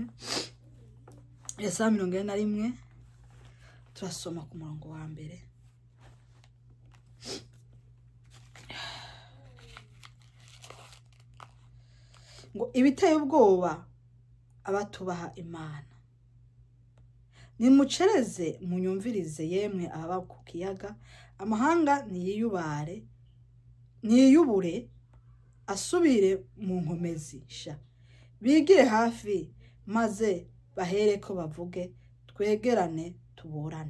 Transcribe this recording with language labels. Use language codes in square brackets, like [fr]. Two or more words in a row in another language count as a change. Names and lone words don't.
[rn] Yesaya 41 turasoma ku murongo wa mbere. Ngo ibiteye ubwoba abatubaha Imana, nimucereze munyumvirize yemwe ababa ku kiyaga, amahanga niyubure asubire mu nkomezi sha, bigire hafi maze bahereko bavuge, twegerane tuburane.